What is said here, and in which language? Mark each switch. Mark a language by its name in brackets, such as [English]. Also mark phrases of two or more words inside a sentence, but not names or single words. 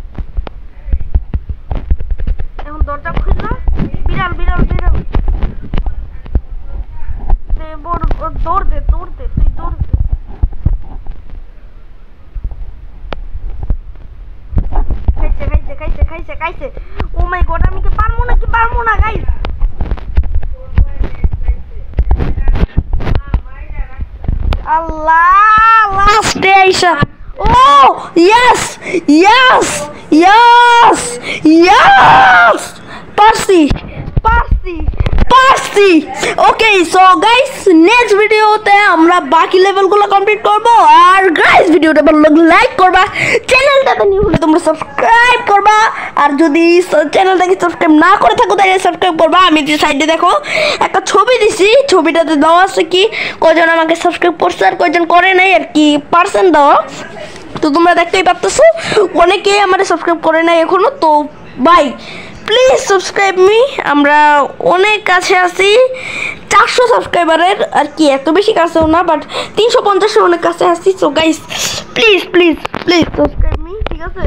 [Bangla] এখন দরজা খুললো বিড়াল দৌড় দে তুই দৌড় দে খাইছে [English] oh my god [Bangla] আমি কি পারবো না গাইস আল্লাহ [English] last day [Bangla] আইসা [English] Oh, yes! [Bangla] Parsi! [English] Okay, so guys, next video [Bangla] তে আমরা বাকি লেভেল গুলো কমপ্লিট করবো আর গাইস ভিডিও টা ভালো লাগলে লাইক করবা চ্যানেল টা নিউ হলে তোমরা সাবস্ক্রাইব করবা আর যদি চ্যানেল টা কি সাবস্ক্রাইব না করে থাকো তাহলে সাবস্ক্রাইব করবা আমি যে সাইড এ দেখো একটা ছবি দিছি ছবিটা তে দাওয়া আছে কি কয়জন আমাকে সাবস্ক্রাইব করছে আর কয়জন করে নাই আর কি পার্সেন্ট দাওয়া তো তোমরা দেখতেই পাচ্ছো অনেকেই আমারে সাবস্ক্রাইব করে না এখনো তো ভাই প্লিজ [English] subscribe me [Bangla] আমরা অনেক কাছে আছি 400 সাবস্ক্রাইবারের আর কি এত বেশি কাছেও না, বাট 350 এর অনেক কাছে আসছি। [English] so guys please please please subscribe me, [Bangla] ঠিক আছে?